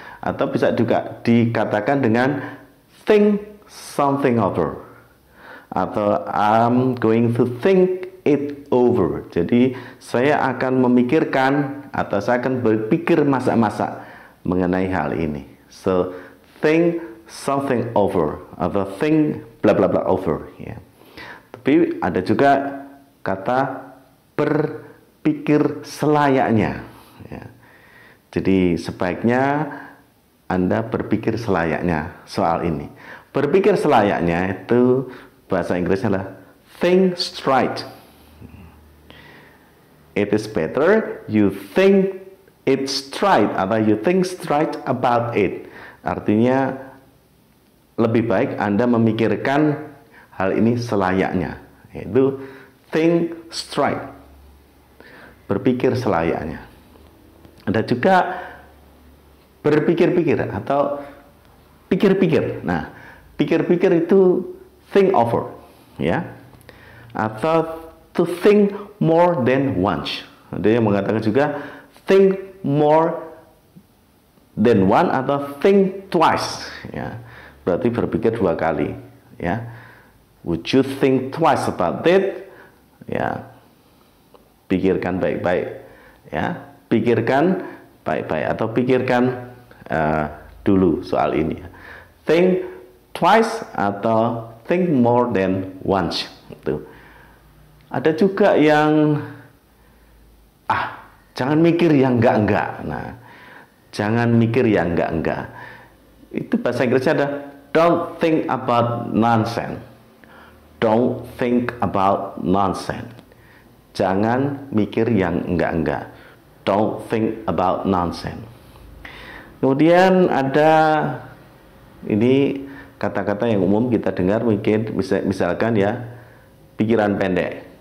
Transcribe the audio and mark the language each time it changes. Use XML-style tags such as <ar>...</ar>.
<id>Atau bisa juga dikatakan dengan</id> <en>think something over, atau I'm going to think it over.</en> <id>Jadi saya akan memikirkan atau saya akan berpikir masak-masak mengenai hal ini.</id> <en>So think something over atau think bla bla bla over, ya.</en> <id>Tapi ada juga kata berpikir selayaknya, ya. Jadi sebaiknya Anda berpikir selayaknya soal ini. Berpikir selayaknya itu bahasa Inggrisnya adalah</id> <en>think straight. It is better you think it straight atau you think straight about it.</en> <id>Artinya lebih baik Anda memikirkan hal ini selayaknya, yaitu</id> <en>think straight,</en> <id>berpikir selayaknya. Ada juga berpikir-pikir atau pikir-pikir. Nah, pikir-pikir itu</id> <en>think over, ya, atau to think more than once.</en> <id>Ada yang mengatakan juga</id> <en>think more than one</en> <id>atau</id> <en>think twice,</en> <id>ya. Berarti berpikir dua kali, ya.</id> <en>Would you think twice about it?</en> <id>Ya, pikirkan baik-baik, ya. Pikirkan baik-baik atau pikirkan dulu soal ini.</id> <en>Think twice atau think more than once.</en> <id>Itu. Ada juga yang jangan mikir yang enggak-enggak. Nah, jangan mikir yang enggak-enggak. Itu bahasa Inggrisnya ada</id> <en>don't think about nonsense. Don't think about nonsense.</en> <id>Jangan mikir yang enggak-enggak.</id> <en>Don't think about nonsense.</en> <id>Kemudian ada ini kata-kata yang umum kita dengar mungkin misalkan ya pikiran pendek.</id>